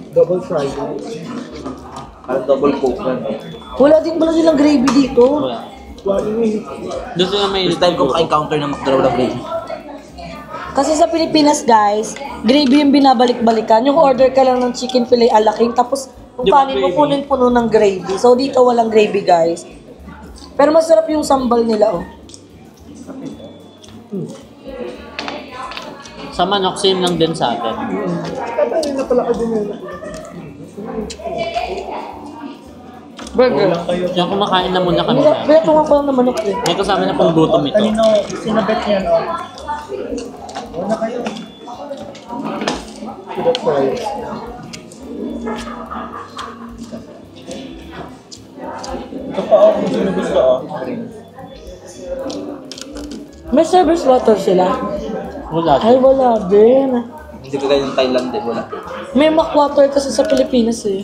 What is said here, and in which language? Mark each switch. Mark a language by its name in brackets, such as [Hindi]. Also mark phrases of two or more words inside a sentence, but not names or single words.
[Filipino] fried. Parang double cook na. Wala silang gravy dito. Wala. Wali. Doon sila may... [English] First time [Filipino] ko maka-encounter na McDonald's na gravy. Kasi sa Pilipinas, guys, gravy yung binabalik-balikan. Yung order ka lang ng chicken fillet a la king, tapos yung kanin mo puno ng gravy. So dito walang gravy, guys. Pero masarap yung sambal nila, oh. Sa manok, same lang din sa atin. Tatay na pala ka din yun. Burger. Kaya kumakain na muna kami na. Binatungan ko lang ng manok, eh. May kasama na pong gutom ito. Kanino, sinabet niya, no? Una kayo. [English] That's right. [Filipino] Ito pa ako kung sino gusto, oh. May [English] service water [Filipino] sila. Wala. Ay, wala din. Hindi ko kayo ng Thailand din, wala. May mac water kasi sa Pilipinas, eh.